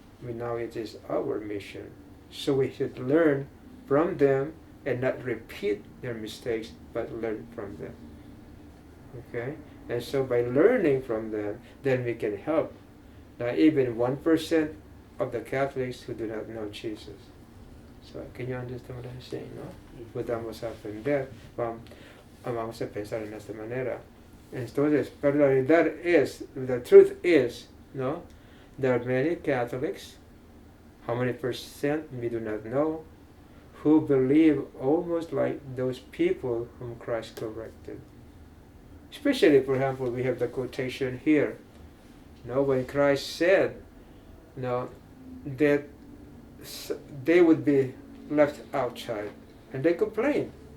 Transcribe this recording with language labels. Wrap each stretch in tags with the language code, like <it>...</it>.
<en>Now it is our mission. So we should learn from them and not repeat their mistakes, but learn from them. Okay? And so by learning from them, then we can help even 1% of the Catholics who do not know Jesus. So, can you understand what I'm saying, no?</en> <es>Podamos aprender, vamos a pensar en esta manera. Entonces, pero la realidad</es> <en>is, the truth is,</en> <es>no?</es> <en>There are many Catholics, how many percent we do not know, who believe almost like those people whom Christ corrected. Especially, for example, we have the quotation here. No, when Christ said, no, that they would be left outside, and they complained.</en>